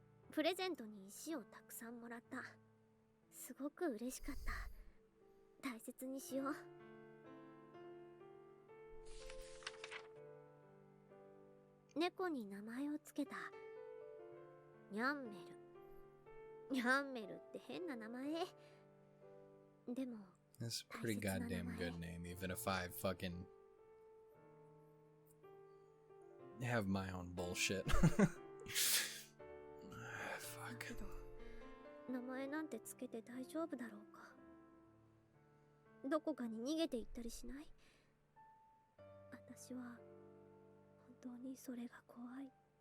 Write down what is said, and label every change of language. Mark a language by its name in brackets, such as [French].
[Japanese] プレゼントに石をたくさんもらった。すごく嬉しかった。大切にしよう。猫に名前をつけた。ニャンメル。ニャンメルって変な名前。でも [English] That's a pretty goddamn good name, even if I fucking have my own bullshit. Fuck. [Japanese] けど名前なんてつけて大丈夫だろうか。どこかに逃げて行ったりしない？私は本当にそれが怖い。